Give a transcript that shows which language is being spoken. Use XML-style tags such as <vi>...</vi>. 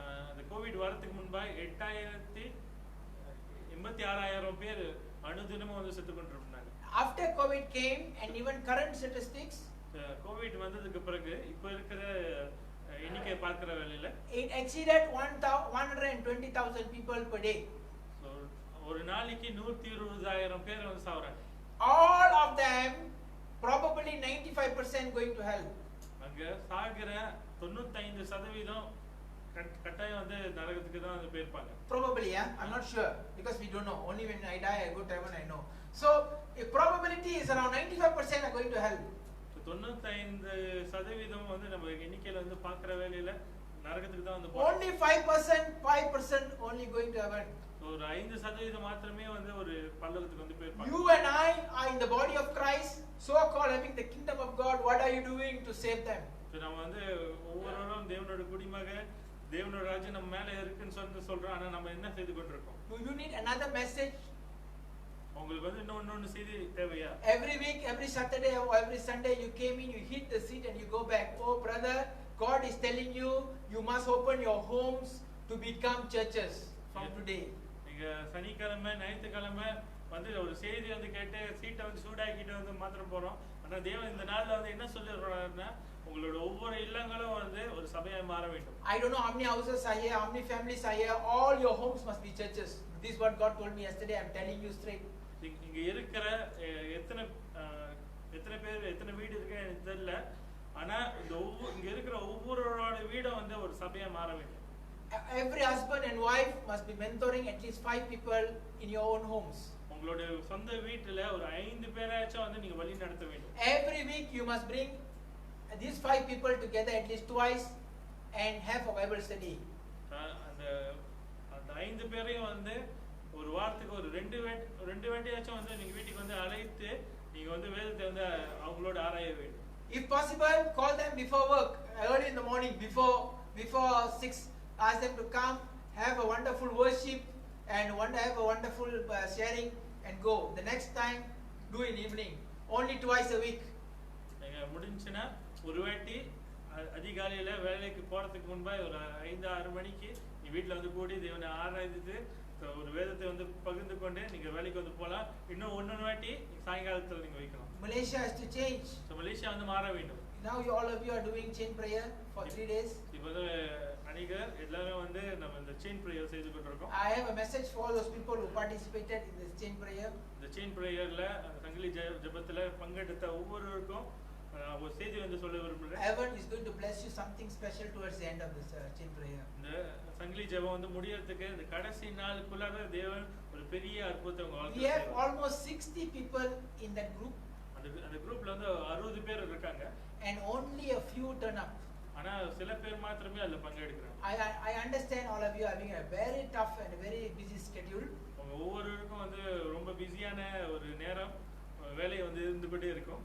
<ta>அந்த கோவிட் வரதுக்கு முன்பாய் 86,000 பேர் அனுதினமும் வந்து செத்து கொண்டிருந்தாங்க.</ta> <en>After COVID came and even current statistics,</en> <ta>Covid வந்ததுக்கு பிறகு இப்ப இருக்கிற எண்ணிக்கை பார்க்கிற வேளையில</ta> <en>it exceeded 120,000 people per day.</en> <ta>ஒரு நாளைக்கு 120,000 பேர் வந்து சாவறாங்க.</ta> <en>All of them probably 95% going to hell.</en> <ta>அங்க சாகிற 95% கட்டாயம் வந்து நரகத்துக்கு தான் வந்து போயிருப்பாங்க.</ta> <en>Probably, yeah, I'm not sure because we don't know. Only when I die I go to heaven I know. So a probability is around 95% are going to hell.</en> <ta>95% வந்து நம்ம எண்ணிக்கையில வந்து பார்க்கிற வேளையில நரகத்துக்கு தான் வந்து</ta> <en>Only 5% only going to heaven.</en> <ta>ஒரு 5% மாத்திரமே வந்து ஒரு பல்லவத்துக்கு வந்து போயிருப்பாங்க.</ta> <en>You and I are in the body of Christ, so called having the kingdom of God. What are you doing to save them?</en> <ta>நம்ம வந்து ஒவ்வொருவரும் தேவனோட குடிமக, தேவனோட ராஜ்யம் நம்ம மேல இருக்குன்னு சொல்றோம். ஆனா நம்ம என்ன செய்து கொண்டிருக்கோம்?</ta> <en>Do you need another message?</en> <ta>உங்களுக்கு வந்து இன்னொன்னு செய்தி தேவையா?</ta> <en>Every week, every Saturday or every Sunday you came in, you hit the seat and you go back. Oh brother, God is telling you, you must open your homes to become churches from today.</en> <ta>நீங்க சனிக்கிழமை ஞாயிற்றுக்கிழமை வந்து ஒரு செய்தி வந்து கேட்டு சீட்டை வந்து சூடாக்கிட்டு வந்து மாத்திரம் போறோம். ஆனா தேவன் இந்த நாள்ல வந்து என்ன சொல்லிடுறாருன்னா உங்களோட ஒவ்வொரு இல்லங்களும் வந்து ஒரு சபையாய் மாற வேண்டும்.</ta> <en>I don't know how many houses are here, how many families are here. All your homes must be churches. This is what God told me yesterday. I'm telling you straight.</en> <ta>இங்க இருக்கிற எத்தனை பேர் எத்தனை வீடு இருக்கு எனக்கு தெரியல. ஆனா இங்க இருக்கிற ஒவ்வொருவரோட வீடும் வந்து ஒரு சபையா மாற வேண்டும்.</ta> <en>Every husband and wife must be mentoring at least 5 people in your own homes.</en> <ta>உங்களுடைய சொந்த வீட்டுல ஒரு 5 பேராச்சும் வந்து நீங்க வழி நடத்த வேண்டும்.</ta> <en>Every week you must bring these 5 people together at least twice and have a Bible study.</en> <ta>அந்த 5 பேரையும் வந்து ஒரு வாரத்துக்கு ஒரு ரெண்டு வாட்டியாச்சும் வந்து நீங்க வீட்டுக்கு வந்து அழைத்து நீங்க வந்து வேதத்தை வந்து அவங்களோட ஆராய வேண்டும்.</ta> <en>If possible, call them before work, early in the morning, before 6. Ask them to come, have a wonderful worship and have a wonderful sharing and go. The next time, do in evening, only twice a week.</en> <ta>நீங்க முடிஞ்சுனா ஒரு வாட்டி அதிகாலையில வேலைக்கு போறதுக்கு முன்பா ஒரு 5-6 மணிக்கு நீ வீட்ல வந்து கூடி தேவனை ஆராதித்து ஒரு வேதத்தை வந்து பகிர்ந்து கொண்டு நீங்க வேலைக்கு வந்து போலாம். இன்னும் ஒன்னொரு வாட்டி சாயங்காலத்துல நீங்க வைக்கலாம்.</ta> <en>Malaysia has to change.</en> <ta>So Malaysia வந்து மாற வேண்டும்.</ta> <en>Now all of you are doing chain prayer for 3 days.</en> <ta>இப்போ வந்து அநேகர் எல்லாரும் வந்து நம்ம இந்த செயின் பிரேயர் செய்து கொண்டிருக்கோம்.</ta> <en>I have a message for all those people who participated in this chain prayer.</en> <ta>இந்த செயின் பிரேயர்ல சங்கிலி ஜெபத்துல பங்கெடுத்த ஒவ்வொருவருக்கும் நான் ஒரு செய்தி வந்து சொல்ல விரும்புறேன்.</ta> <en>Heaven is going to bless you something special towards the end of this chain prayer.</en> <ta>இந்த சங்கிலி ஜெபம் வந்து முடியறதுக்கு இந்த கடைசி நாளுக்குள்ளார தேவன் ஒரு பெரிய அற்புதத்தை உங்க</ta> <en>We</en> <ta>வாழ்க்கையில</ta> <en>have</en> <ta>செய்வார்.</ta> <en>almost 60 people in that group,</en> <ta>அந்த குரூப்ல வந்து 60 பேர் இருக்காங்க.</ta> <en>and only a few turn up.</en> <ta>ஆனா சில பேர் மாத்திரமே அதுல பங்கெடுக்கிறாங்க.</ta> <en>I understand all of you are having a very tough and very busy schedule.</en> <ta>அவங்க ஒவ்வொருவருக்கும் வந்து ரொம்ப பிஸியான ஒரு நேரம் வேலை வந்து இருந்துகிட்டே இருக்கும்.</ta>